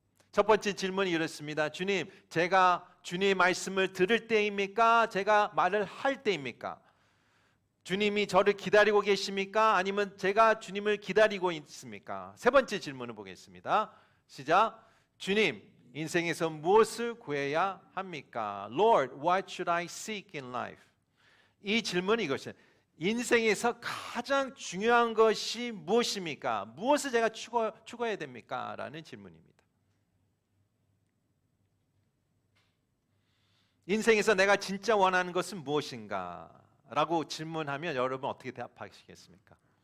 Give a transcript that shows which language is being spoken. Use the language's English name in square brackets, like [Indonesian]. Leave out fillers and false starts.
[Korean] 첫 번째 질문이 이렇습니다. 주님, 제가 주님의 말씀을 들을 때입니까? 제가 말을 할 때입니까? 주님이 저를 기다리고 계십니까? 아니면 제가 주님을 기다리고 있습니까? 세 번째 질문을 보겠습니다. 시작. 주님, 인생에서 무엇을 구해야 합니까? [English] Lord, what should I seek in life? [Korean] 이 질문이 이것이에요. 인생에서 가장 중요한 것이 무엇입니까? 무엇을 제가 추구해야 됩니까? 라는 질문입니다. 인생에서 내가 진짜 원하는 것은 무엇인가? 라고 질문하면 여러분 어떻게 대답하시겠습니까?